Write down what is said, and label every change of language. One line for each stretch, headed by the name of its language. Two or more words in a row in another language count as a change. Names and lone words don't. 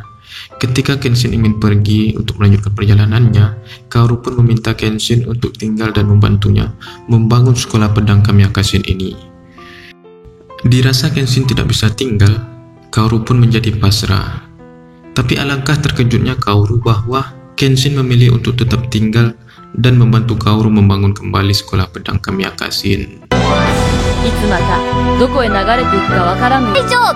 Indonesian: Ketika Kenshin ingin pergi untuk melanjutkan perjalanannya, Kaoru pun meminta Kenshin untuk tinggal dan membantunya membangun sekolah pedang Kamiya Kashin ini. Dirasa Kenshin tidak bisa tinggal, Kaoru pun menjadi pasrah. Tapi alangkah terkejutnya Kaoru bahwa Kenshin memilih untuk tetap tinggal dan membantu Kaoru membangun kembali sekolah pedang Kamiya Kashin.
Japanese: いつまたどこへ流れていくかわからぬ。大丈夫。